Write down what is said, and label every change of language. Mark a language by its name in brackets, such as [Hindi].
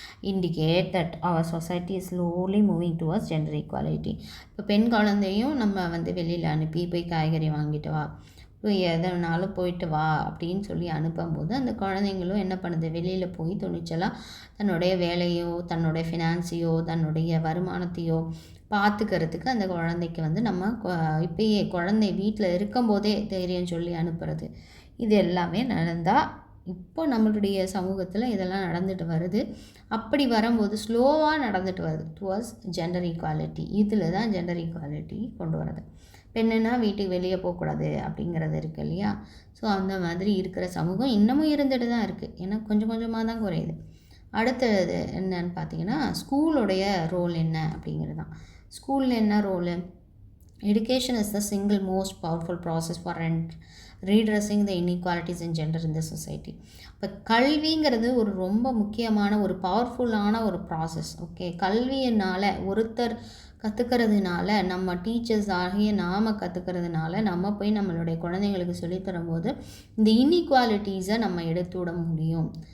[English] indicate that our society is slowly moving towards gender equality. [Tamil] இப்போ பெண் குழந்தையும் நம்ம வந்து வெளியில் அனுப்பி போய் காய்கறி வாங்கிட்டு வா, போய் எதனாலும் போயிட்டு வா அப்படின்னு சொல்லி அனுப்பும்போது அந்த குழந்தைங்களும் என்ன பண்ணுது, வெளியில் போய் துணிச்சலாக தன்னுடைய வேலையோ தன்னுடைய ஃபினான்ஸையோ தன்னுடைய வருமானத்தையோ பார்த்துக்கிறதுக்கு அந்த குழந்தைக்கு வந்து நம்ம இப்போயே குழந்தை வீட்டில் இருக்கும்போதே தைரியம் சொல்லி அனுப்புறது, இது எல்லாமே நடந்தால் இப்போ நம்மளுடைய சமூகத்தில் இதெல்லாம் நடந்துட்டு வருது. அப்படி வரும்போது ஸ்லோவாக நடந்துட்டு வருது [English] Towards gender equality. [Tamil] இதில் தான் ஜெண்டர் ஈக்குவாலிட்டி கொண்டு வரது. பெண்ணுன்னா வீட்டுக்கு வெளியே போகக்கூடாது அப்படிங்கிறது இருக்குது இல்லையா. ஸோ அந்த மாதிரி இருக்கிற சமூகம் இன்னமும் இருந்துட்டு தான் இருக்குது, ஏன்னா கொஞ்சம் கொஞ்சமாக தான் குறையுது. அடுத்தது என்னன்னு பார்த்தீங்கன்னா ஸ்கூலோடைய ரோல் என்ன அப்படிங்கிறது தான். ஸ்கூலில் என்ன roll, [English] education is the single most powerful process for redressing the inequalities in gender in the society. [Tamil] இப்போ கல்விங்கிறது ஒரு ரொம்ப முக்கியமான ஒரு பவர்ஃபுல்லான ஒரு ப்ராசஸ். ஓகே, கல்வியினால் ஒருத்தர் கற்றுக்கிறதுனால, நம்ம டீச்சர்ஸ் ஆகிய நாம் கற்றுக்கிறதுனால நம்ம போய் நம்மளுடைய குழந்தைங்களுக்கு சொல்லித்தரும்போது இந்த இன்இக்வாலிட்டிஸை நம்ம எடுத்து விட முடியும்.